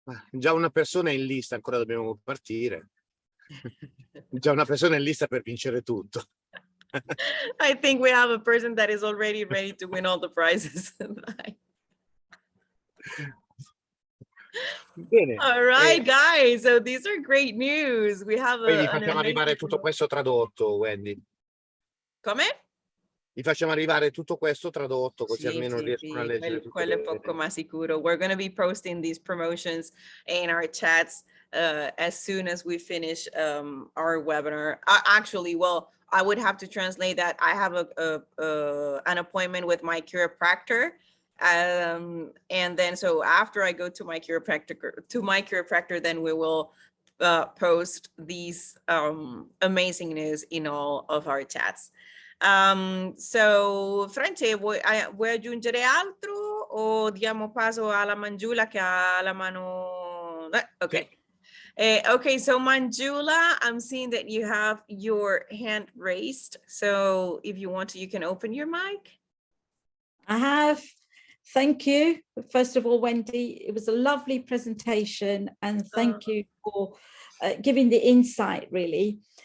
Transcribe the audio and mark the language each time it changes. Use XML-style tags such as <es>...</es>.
<it>Già una persona è in lista, ancora dobbiamo partire. Già una persona è in lista per vincere tutto.</it> <en>I think we have a person that is already ready to win all the prizes.</en> <it>Bene.</it> <en>All right, guys. So these are great news. We have</en> <it>Poi vi facciamo arrivare tutto questo tradotto, Wendy. Come? Vi facciamo arrivare tutto questo tradotto, così Sì, almeno sì, riescono a leggere tutto. quello è poco ma sicuro.</it> <en>We're going to be posting these promotions in our chats as soon as we finish our webinar. Actually, well, I would have to translate that. I have an appointment with my chiropractor. And then so after I go to my chiropractor, then we will post these amazing news in all of our chats.</en> <it>So France, vuoi aggiungere altro o diamo passo alla Mangiula che ha la mano?</it> <en>Okay. Okay, so Manjula, I'm seeing that you have your hand raised. So if you want to, you can open your mic. I have. Thank you. First of all, Wendy, it was a lovely presentation and thank you for giving the insight, really.</en>